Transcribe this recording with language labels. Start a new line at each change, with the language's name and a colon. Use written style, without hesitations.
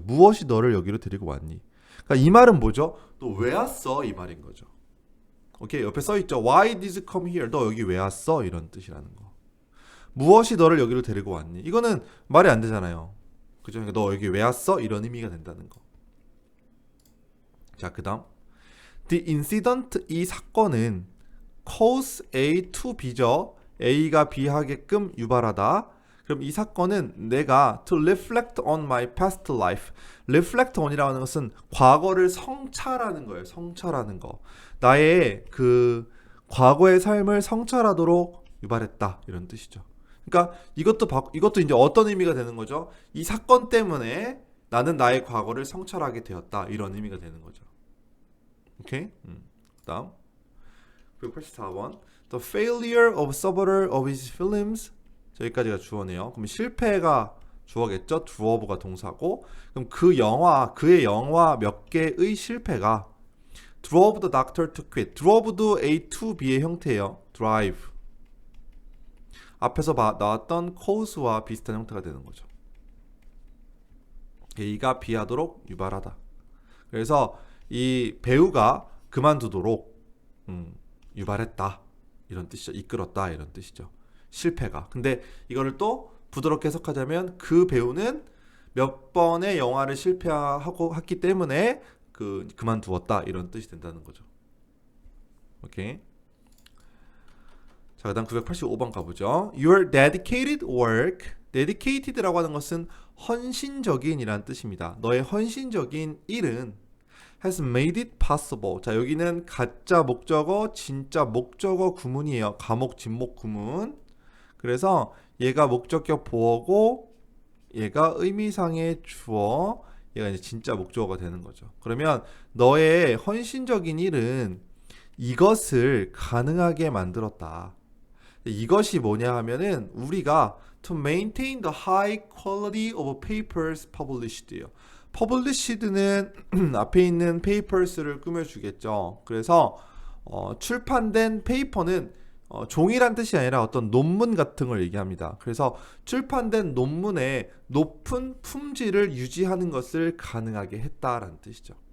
Korean: 무엇이 너를 여기로 데리고 왔니? 그러니까 이 말은 뭐죠? 너 왜 왔어? 이 말인 거죠. 오케이, 옆에 써 있죠.
English: Why did you come here?
Korean: 너 여기 왜 왔어? 이런 뜻이라는 거. 무엇이 너를 여기로 데리고 왔니? 이거는 말이 안 되잖아요. 그죠? 그러니까 너 여기 왜 왔어? 이런 의미가 된다는 거. 자, 그다음
English: The incident,
Korean: 이 사건은
English: cause A to B
Korean: 죠. A가 B하게끔 유발하다. 그럼 이 사건은 내가
English: to reflect on my past life.
Korean: reflect on이라는 것은 과거를 성찰하는 거예요. 성찰하는 거. 나의 그 과거의 삶을 성찰하도록 유발했다. 이런 뜻이죠. 그러니까 이것도 이제 어떤 의미가 되는 거죠? 이 사건 때문에 나는 나의 과거를 성찰하게 되었다. 이런 의미가 되는 거죠. 오케이? 다음 984번
English: The failure of several of his films.
Korean: 여기까지가 주어네요. 그럼 실패가 주어겠죠? drove 동사고, 그럼 그의 영화 몇 개의 실패가
English: drove the doctor to quit.
Korean: drove도 A to B의 형태예요.
English: drive.
Korean: 앞에서 나왔던 cause와 비슷한 형태가 되는 거죠. A가 B 하도록 유발하다. 그래서 이 배우가 그만두도록 유발했다. 이런 뜻이죠. 이끌었다. 이런 뜻이죠. 실패가. 근데 이거를 또 부드럽게 해석하자면 그 배우는 몇 번의 영화를 실패하고 했기 때문에 그만두었다. 이런 뜻이 된다는 거죠. 오케이. 자, 그다음 985번 가보죠.
English: Your dedicated work.
Korean: dedicated라고 하는 것은 헌신적인이라는 뜻입니다. 너의 헌신적인 일은
English: has made it possible.
Korean: 자, 여기는 가짜 목적어, 진짜 목적어 구문이에요. 가목, 진목 구문. 그래서 얘가 목적격 보어고 얘가 의미상의 주어, 얘가 이제 진짜 목적어가 되는 거죠. 그러면 너의 헌신적인 일은 이것을 가능하게 만들었다. 이것이 뭐냐 하면은 우리가
English: to maintain the high quality of papers published
Korean: 예요. published는 앞에 있는 papers를 꾸며주겠죠. 그래서 출판된 페이퍼는 종이란 뜻이 아니라 어떤 논문 같은 걸 얘기합니다. 그래서 출판된 논문의 높은 품질을 유지하는 것을 가능하게 했다라는 뜻이죠.